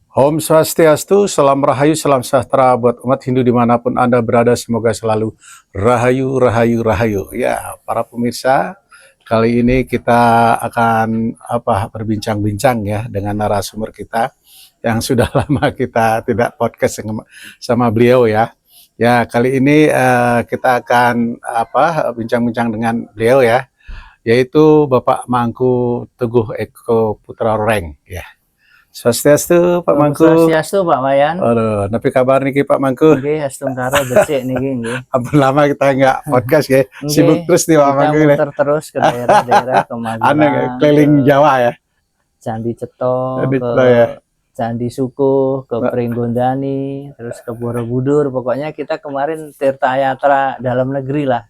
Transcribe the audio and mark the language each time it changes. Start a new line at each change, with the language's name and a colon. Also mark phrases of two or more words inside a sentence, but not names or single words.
Sanskrit: ॐ स्वस्त्यस्तु,
Indonesian: salam rahayu, salam sejahtera buat umat Hindu dimanapun Anda berada. Semoga selalu rahayu, rahayu, rahayu. Ya, para pemirsa, kali ini kita akan berbincang-bincang ya dengan narasumber kita yang sudah lama kita tidak podcast sama beliau ya. Ya, kali ini kita akan bincang-bincang dengan beliau ya, yaitu Bapak Mangku Teguh Eko Putra Roreng ya. Swastiastu Pak Mangku. Swastiastu Pak Wayan.
Balinese: Aduh, napi kabar niki Pak Mangku? Nggih, astungkara becik niki nggih.
Indonesian: Ampun lama kita nggak podcast ya. Sibuk terus nih Pak Mangku. Kita muter terus ke daerah-daerah ke Magelang, keliling Jawa ya. Candi Ceto, Candi Sukuh, ke Pringgondani, terus ke Borobudur. Pokoknya kita kemarin tirta yatra dalam negeri lah.